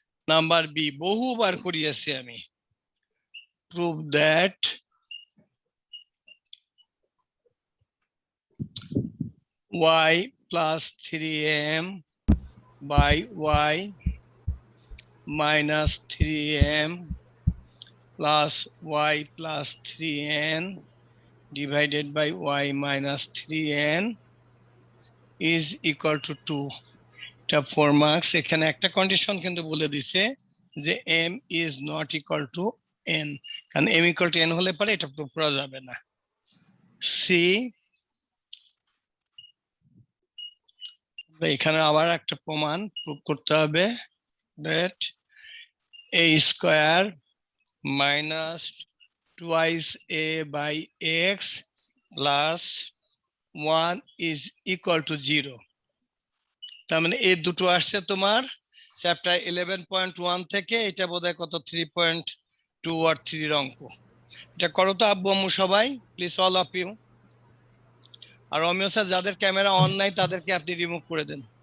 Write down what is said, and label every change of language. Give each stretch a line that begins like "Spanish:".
Bangla: Number B, বহুবার করিয়েছি আমি।
English: prove that y plus 3m by y minus 3m plus y plus 3n divided by y minus 3n is equal to 2।
Bangla: এটা 4 marks. এখানে একটা condition কিন্তু বলে দিছে যে
English: m is not equal to n,
Bangla: কারণ
English: m equal to n
Bangla: হলে পরে এটা প্রুভ করা যাবে না। সি, এখানে আবার একটা প্রমাণ প্রুভ করতে হবে
English: that a square minus twice a by x plus 1 is equal to 0।
Bangla: তার মানে এই দুটো আসছে তোমার চ্যাপ্টার 11.1 থেকে। এটা বোধহয় কত 3.2 আর 3 অঙ্ক। এটা করো তো আব্বু আম্মু সবাই,
English: Please all of you.
Bangla: আর Amiya sir যাদের ক্যামেরা অন নাই তাদেরকে আপনি রিমুভ করে দেন।